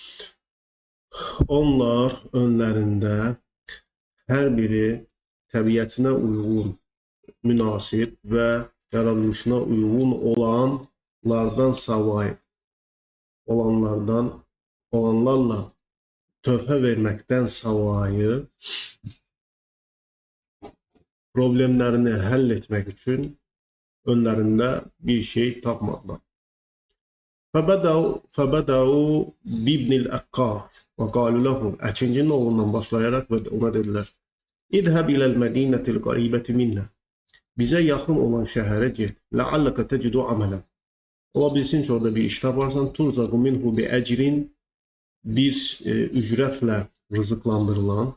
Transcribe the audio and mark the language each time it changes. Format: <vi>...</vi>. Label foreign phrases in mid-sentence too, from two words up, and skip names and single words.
<az>Onlar önlərində hər biri təbiətinə uyğun, münasib və yaradılışına uyğun olanlardan savayı, olanlarla tövbə verməkdən savayı problemlərini həll etmək üçün önlərində bir şey tapmadılar.</az> <ar>فَبَدَأُوا بِابْنِ الْأَقَّارِ وَقَالُوا لَهُ</ar> <az>Əkincinin oğlundan başlayaraq və ona dedilər:</az> <ar>اذهب إلى المدينة القريبة منا.</ar> <az>Bizə yaxın olan şəhərə get.</az> <ar>لعلك تجد عملا.</ar> <az>Ola bilsin ki, orada bir iş taparsan.</az> <ar>ترزق منه بأجر.</ar> <az>Bir ücrətlə rızıqlandırılan.</az>